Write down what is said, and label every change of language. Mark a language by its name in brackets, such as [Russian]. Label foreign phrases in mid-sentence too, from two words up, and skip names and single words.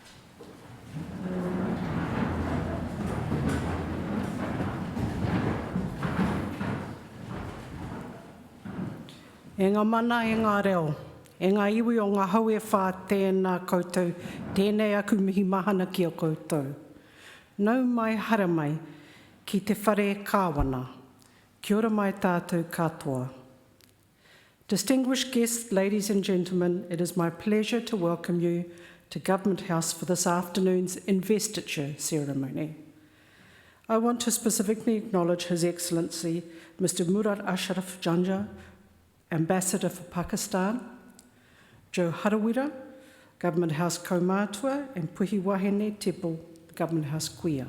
[Māori] E ngā mana, e ngā reo, e ngā iwi o ngā hau e whā tēnā koutou, tēnei aku mihi mahana ki o koutou. Nau mai hara mai, ki te whare kāwana, kia ora mai tātou katoa. [English] Distinguished guests, ladies and gentlemen, it is my pleasure to welcome you to Government House for this afternoon's Investiture ceremony. I want to specifically acknowledge His Excellency Mr. Murad Ashraf Janja, Ambassador for Pakistan, Joe Harawira, Government House Kaumātua, and Puhi Wahine Tepo, Government House Kuia.